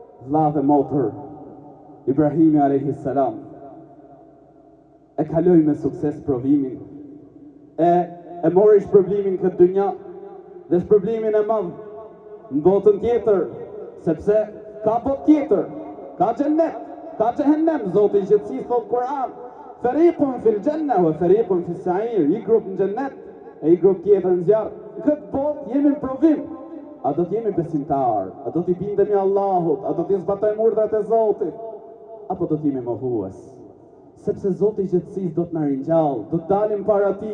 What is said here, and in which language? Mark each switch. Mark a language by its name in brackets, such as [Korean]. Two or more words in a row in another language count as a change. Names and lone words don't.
[Albanian] vlla dhe motër, Ibrahimi [Arabic] alayhis salam [Albanian] e kaloi me sukses provimin, e mori shpërblimin këtë dynja dhe shpërblimin e madh në botën tjetër, sepse ka botë tjetër, ka xhennet, ka xhehenem. Zoti i gjithësisë thot Kur'an, [Arabic] fariqun fil janna wa fariqun fis sa'ir, [Albanian] i grup në xhennet e i grup tjetër në zjarr. Në këtë botë jemi në provim. A do të jemi besimtar? A do t'i bindemi Allahut? A do t'i zbatojmë urdhrat e Zotit? Apo do t'jemi mohues? Sepse Zoti i gjithësisë do të na ringjall, do të dalim para Tij.